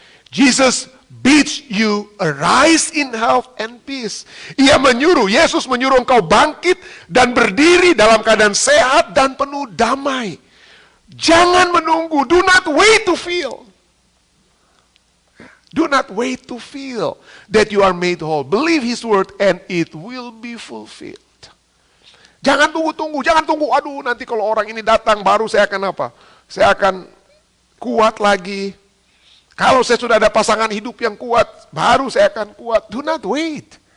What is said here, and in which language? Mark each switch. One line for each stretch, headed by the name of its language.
English: Jesus bids you arise in health and peace.
Indonesian: Yesus menyuruh engkau bangkit dan berdiri dalam keadaan sehat dan penuh damai. Jangan menunggu,
English: do not wait to feel. Do not wait to feel that you are made whole. Believe His word and it will be fulfilled.
Indonesian: Jangan tunggu-tunggu, jangan tunggu. Aduh, nanti kalau orang ini datang baru saya akan apa? Saya akan kuat lagi. Kalau saya sudah ada pasangan hidup yang kuat, baru saya akan kuat.
English: Do not wait.